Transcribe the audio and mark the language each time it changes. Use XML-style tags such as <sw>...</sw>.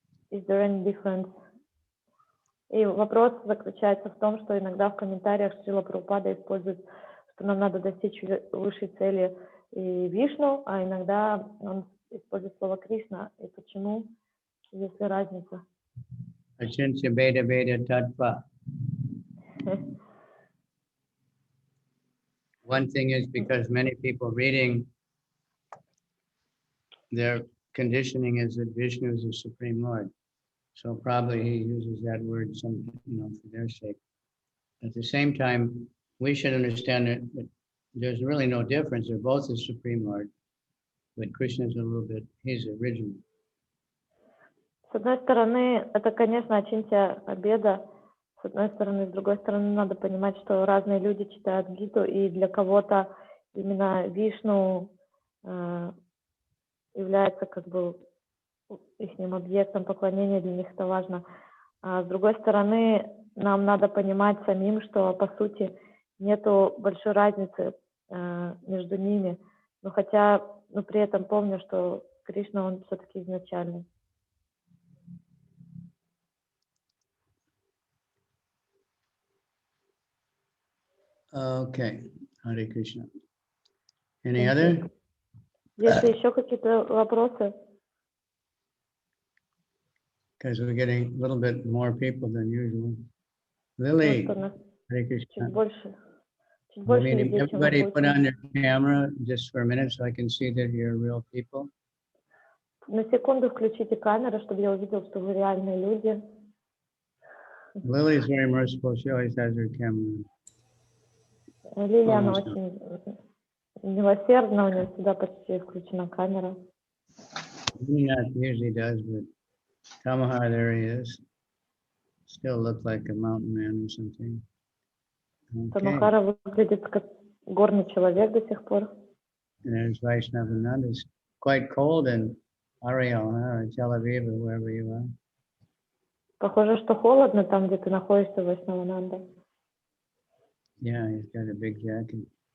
<en>Is there any difference?</en> <ru>И вопрос заключается в том, что иногда в комментариях Шрила Прабхупада использует, что нам надо достичь высшей цели и Вишну, а иногда он использует слово Кришна. И почему, есть ли разница?</ru> <sa>Achintya Veda Veda Tattva.</sa> <en>One thing is because many people reading, their conditioning is that Vishnu is the Supreme Lord. So probably he uses that word for their sake. At the same time, we should understand that there's really no difference. They're both the Supreme Lord, but Krishna is a little bit, he's the original.</en> <ru>С одной стороны, это, конечно, Ачинтя Обеда. С одной стороны, с другой стороны, надо понимать, что разные люди читают Гиту, и для кого-то именно Вишну является как бы их объектом поклонения, для них это важно. А с другой стороны, нам надо понимать самим, что по сути нету большой разницы между ними. Но хотя, при этом помню, что Кришна, он все-таки изначальный.</ru> <en>Okay, Hare Krishna. Any other?</en> <ru>Если еще какие-то вопросы?</ru> <en>Because we're getting a little bit more people than usual. Lily, Hare Krishna. Everybody put on their camera just for a minute so I can see that you're real people.</en> <ru>На секунду включите камеру, чтобы я увидел, что вы реальные люди.</ru> <en>Lily is very merciful. She always has her camera.</en> <ru>Лилия, она очень милосердна, у нее всегда почти включена камера.</ru> <en>Not usually does, but Kamahar, there he is. Still looks like a mountain man or something.</en> <ru>Тамахара выглядит как горный человек до сих пор.</ru> <en>And there's Vaishnavananda. It's quite cold in Ariel, or Tel Aviv, or wherever you are.</en> <ru>Похоже, что холодно там, где ты находишься, Вайшнавананда.</ru> <en>Yeah, he's got a big jacket.</en>